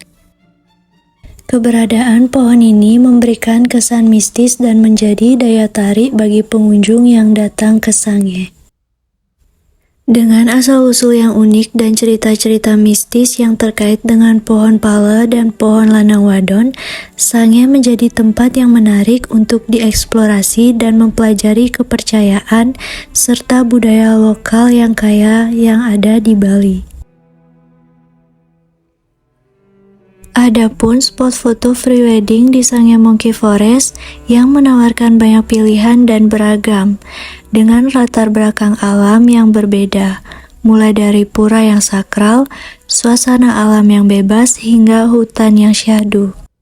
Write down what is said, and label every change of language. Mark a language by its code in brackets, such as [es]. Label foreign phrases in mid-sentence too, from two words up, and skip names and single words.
[id] Keberadaan pohon ini memberikan kesan mistis dan menjadi daya tarik bagi pengunjung yang datang ke Sangeh. Dengan asal-usul yang unik dan cerita-cerita mistis yang terkait dengan pohon pala dan pohon lanang wadon, Sangeh menjadi tempat yang menarik untuk dieksplorasi dan mempelajari kepercayaan serta budaya lokal yang kaya yang ada di Bali. Adapun spot foto [en] free wedding [id] di Sangeh Monkey Forest yang menawarkan banyak pilihan dan beragam, dengan latar belakang alam yang berbeda, mulai dari pura yang sakral, suasana alam yang bebas, hingga hutan yang syahdu.